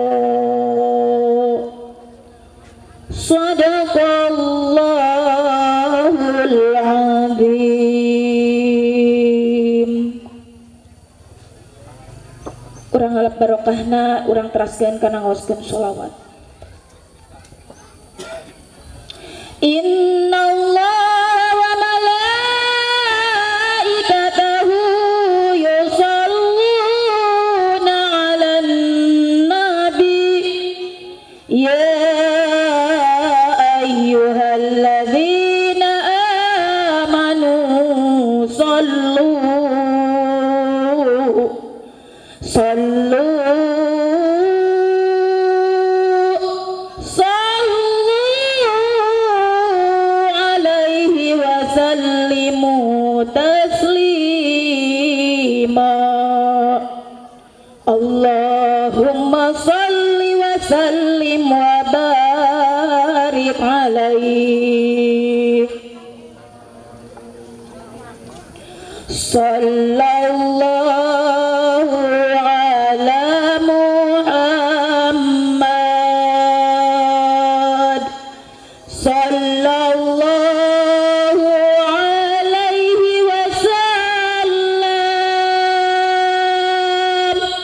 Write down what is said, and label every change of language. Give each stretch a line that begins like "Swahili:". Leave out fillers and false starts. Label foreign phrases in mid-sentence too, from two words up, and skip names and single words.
Arabic: صدق الله العظيم.
Sundanese: Urang halap barokahna urang teraskeun kana ngaoskeun sholawat.
Arabic: إن الله وملائكته يصلون على النبي يا أيها الذين آمنوا صلوا عليه وسلموا تسليما. اللهم صل وسلم وبارك عليه صلى الله على محمد. صلى الله عليه وسلم.